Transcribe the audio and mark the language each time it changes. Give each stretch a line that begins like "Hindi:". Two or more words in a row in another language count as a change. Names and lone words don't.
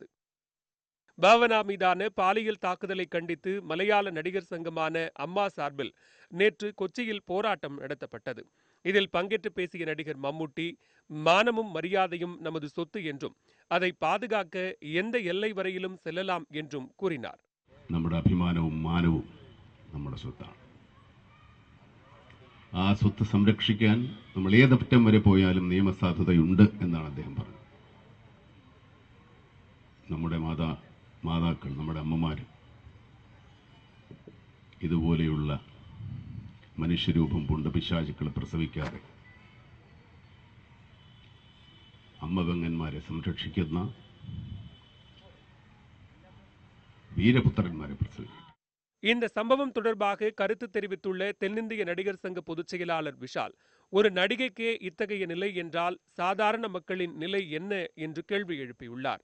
Tamil: பாவனா மீதான பாலியல் தாக்குதலை கண்டித்து மலையாள நடிகர் சங்கமான அம்மா சார்பில் நேற்று கொச்சியில் போராட்டம் நடத்தப்பட்டது. இதில் பங்கேற்று பேசிய நடிகர் மம்முட்டி, மானமும் மரியாதையும் நமது சொத்து என்றும் அதை பாதுகாக்க எந்த எல்லை வரையிலும் செல்லலாம் என்றும் கூறினார்.
Malayalam: നമ്മുടെ അഭിമാനവും മാനവും നമ്മുടെ സ്വത്താണ്. ആ സ്വത്ത് സംരക്ഷിക്കാൻ നമ്മൾ ഏതറ്റം വരെ പോയാലും നിയമസാധുതയുണ്ട് എന്നാണ് അദ്ദേഹം പറഞ്ഞത്. നമ്മുടെ മാതാക്കൾ, നമ്മുടെ അമ്മമാർ ഇതുപോലെയുള്ള മനുഷ്യരൂപം പൂണ്ട പിശാചുക്കളെ പ്രസവിക്കാതെ അമ്മപെങ്ങന്മാരെ സംരക്ഷിക്കുന്ന വീരപുത്രന്മാരെ പ്രസവിക്കും.
Tamil: இந்த சம்பவம் தொடர்பாக கருத்து தெரிவித்துள்ள தென்னிந்திய நடிகர் சங்க பொதுச் செயலாளர் விஷால், ஒரு நடிகைக்கே இத்தகைய நிலை என்றால் சாதாரண மக்களின் நிலை என்ன என்று கேள்வி எழுப்பியுள்ளார்.